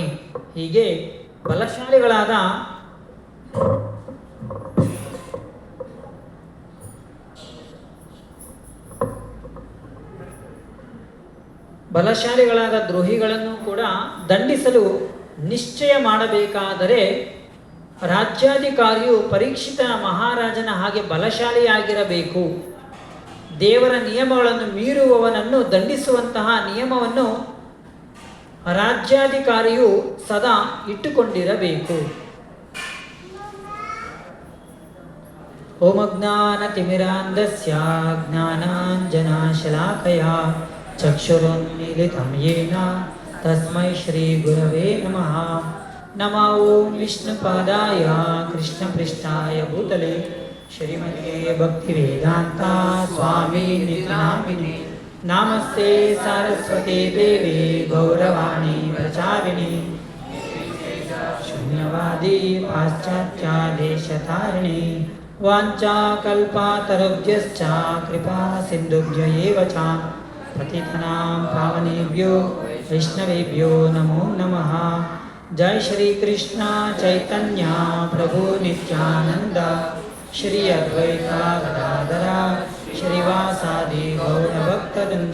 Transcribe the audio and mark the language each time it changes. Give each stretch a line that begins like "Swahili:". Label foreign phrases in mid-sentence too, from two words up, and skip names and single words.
Kannada: ಹೀಗೆ ಬಲಶಾಲಿಗಳಾದ ದ್ರೋಹಿಗಳನ್ನು ಕೂಡ ದಂಡಿಸಲು ನಿಶ್ಚಯ ಮಾಡಬೇಕಾದರೆ ರಾಜ್ಯಾಧಿಕಾರಿಯು ಪರೀಕ್ಷಿತ ಮಹಾರಾಜನ ಹಾಗೆ ಬಲಶಾಲಿಯಾಗಿರಬೇಕು. ದೇವರ ನಿಯಮಗಳನ್ನು ಮೀರುವವನನ್ನು ದಂಡಿಸುವಂತಹ ನಿಯಮವನ್ನು ರಾಜ್ಯಾಧಿಕಾರಿಯು ಸದಾ ಇಟ್ಟುಕೊಂಡಿರಬೇಕು.
Sanskrit: ಓಂ ಅಜ್ಞಾನತಿಮಿರಾಂಧಸ್ಯ ಜ್ಞಾನಾಂಜನಶಲಾಕಯಾ ಚಕ್ಷುರುನ್ಮೀಲಿತಂ ಯೇನ ತಸ್ಮೈ ಶ್ರೀ ಗುರವೇ ನಮಃ. ನಮೋ ಓಂ ವಿಷ್ಣುಪಾದಾಯ ಕೃಷ್ಣಪೃಷ್ಠಾಯ ಭೂತಲೆ ಶ್ರೀಮತೆ ಭಕ್ತಿವೇದಾಂತ ಸ್ವಾಮಿ ನಿತ್ಯಾಮಿನೇ. ನಮಸ್ತೆ ಸರಸ್ವತಿ ದೇವಿ ಗೌರವಾಣಿ ಪ್ರಚಾರಿಣಿ ಶೂನ್ಯವಾದಿ ಪಾಶ್ಚಾತ್ಯ ದೇಶತಾರಿಣಿ. ವಾಂಛಾಕಲ್ಪತರುಭ್ಯಶ್ಚ ಕೃಪಾ ಸಿಂಧುಭ್ಯ ಏವ ಚ ಪತಿತಾನಾಂ ಪಾವನೇಭ್ಯೋ ವೈಷ್ಣವೇಭ್ಯೋ ನಮೋ ನಮಃ. ಜೈ ಶ್ರೀ ಕೃಷ್ಣ ಚೈತನ್ಯ ಪ್ರಭು ನಿತ್ಯಾನಂದ ಶ್ರೀ ಅದ್ವೈತ ಗದಾಧರ ಶ್ರೀವಾಸಾದಿ ಗೌರಭಕ್ತವೃಂದ.